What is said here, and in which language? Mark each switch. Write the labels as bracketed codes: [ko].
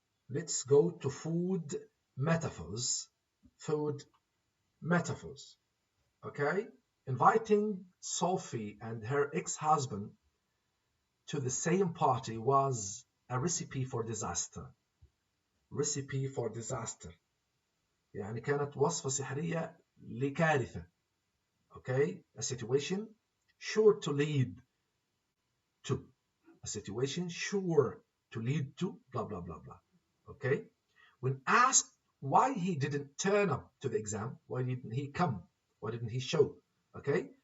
[en] Let's go to food metaphors. Food metaphors. Okay? Inviting Sophie and her ex-husband to the same party was a recipe for disaster. Recipe for disaster. [ar] يعني كانت وصفة سحرية لكارثة. [en] Okay? A situation sure to lead to. A situation sure to lead to blah, blah, blah, blah. Okay? When asked why he didn't turn up to the exam, why didn't he come? Why didn't he show? Okay?